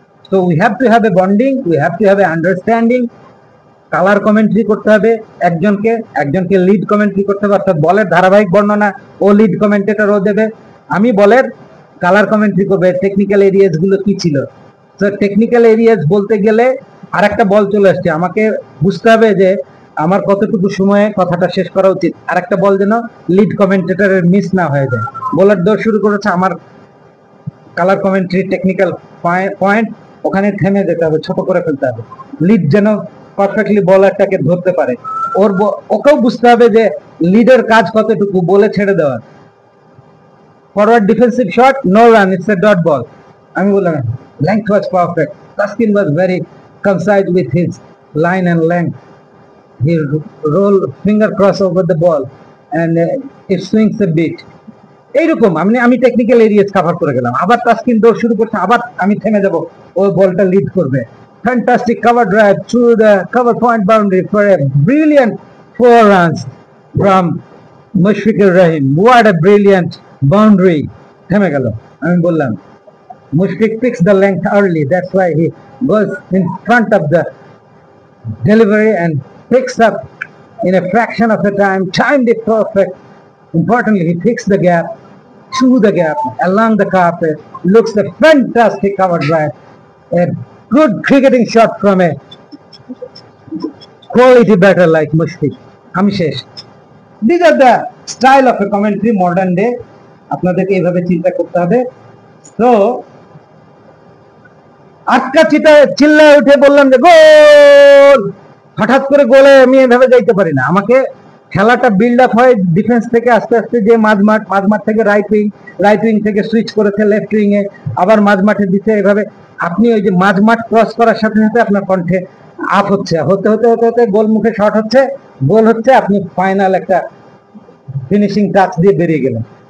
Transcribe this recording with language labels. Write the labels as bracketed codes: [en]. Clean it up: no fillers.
[en] So we have to have a bonding, we have to have a understanding. [bn] Colour commentary করতে হবে, একজনকে lead commentary করতে হবে, অর্থাৎ বলের ধারাবাহিক বর্ণনা ও লিড কমেন্টেটর ও দেবে, আমি বলের কালার কমেন্ট্রি করবে, টেকনিক্যাল এরিয়াস গুলো কি ছিল। তো টেকনিক্যাল এরিয়াস বলতে গেলে আর একটা বল চলে আসছে, আমাকে বুঝতে হবে যে আমার কতটুকু সময়ে কথাটা শেষ করা উচিত, আর একটা বল যেন লিড কমেন্টেটরের মিস না হয়ে যায়। বলার দৌড় শুরু করেছে, আমার কালার কমেন্ট্রি টেকনিক্যাল পয়েন্ট, ওখানে থেমে যেতে হবে, ছোট করে ফেলতে হবে, লিড যেন পারফেক্টলি বলারটাকে ধরতে পারে, ওকেও বুঝতে হবে যে লিডের কাজ কতটুকু, বলে ছেড়ে দেওয়া। [en] Forward defensive shot, no run, it's a dot ball. [bn] আমি বললাম [en] Length was perfect, Taskin was very concise with his line and length, he roll finger cross over the ball and it swings a bit. [bn] এইরকম আমি technical areas cover করে গেলাম, আবার তাসকিন দৌড় শুরু করছে, আবার আমি থেমে যাব, ওই বলটা লিড করবে। [en] Fantastic cover drive through the cover point boundary for a brilliant 4 runs from Mushfiqur Rahim. What a brilliant boundary! [bn] থেমে গেল। আমি বললাম [en] Mushfiq picks the length early, that's why he goes in front of the delivery and picks up in a fraction of the time, timed it perfect. Importantly, he picks the gap, through the gap, along the carpet, looks a fantastic cover drive, a good cricketing shot from a quality batter like Mushfiq. [bn] আমি শেষ। [en] These are the style of a commentary modern day. [bn] আপনাদেরকে এইভাবে চিন্তা করতে হবে। [en] So [bn] আটকা চিল্লায় উঠে বললাম যে গোল, হঠাৎ করে গোলে আমি এভাবে যাইতে পারি না। আমাকে খেলাটা বিল্ড আপ হয় ডিফেন্স থেকে আস্তে আস্তে, যে মাঝমাঠ থেকে রাইট উইং থেকে সুইচ করেছে লেফট উইং এ, আবার মাঝমাঠে দিতে, এভাবে আপনি ওই যে মাঝমাঠ ক্রস করার সাথে সাথে আপনার কণ্ঠে আপ হচ্ছে, হতে হতে হতে হতে গোল মুখে শট হচ্ছে, গোল হচ্ছে, আপনি ফাইনাল একটা ফিনিশিং টাচ দিয়ে বেরিয়ে গেলেন।